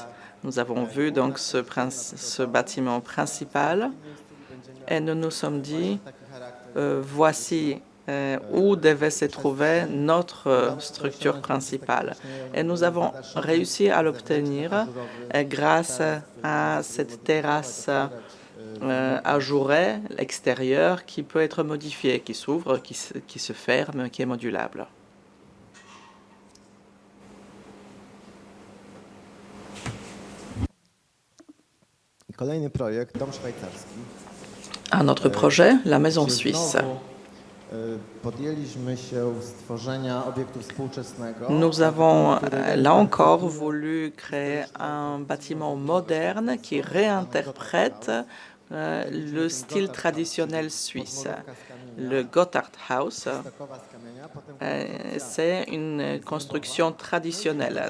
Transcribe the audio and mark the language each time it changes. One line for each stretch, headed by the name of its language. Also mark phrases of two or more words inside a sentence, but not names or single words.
French: Nous avons vu donc ce bâtiment principal et nous nous sommes dit voici où devait se trouver notre structure principale. Et nous avons réussi à l'obtenir grâce à cette terrasse ajourée extérieure qui peut être modifiée, qui s'ouvre, qui se ferme, qui est modulable.
Polish: Kolejny projekt, dom szwajcarski.
French: Un autre projet, la maison suisse.
Polish: Podjęliśmy się stworzenia obiektu współczesnego.
French: Nous avons là encore voulu créer un bâtiment moderne qui réinterprète le style traditionnel suisse. Le Gotthard House, c'est une construction traditionnelle.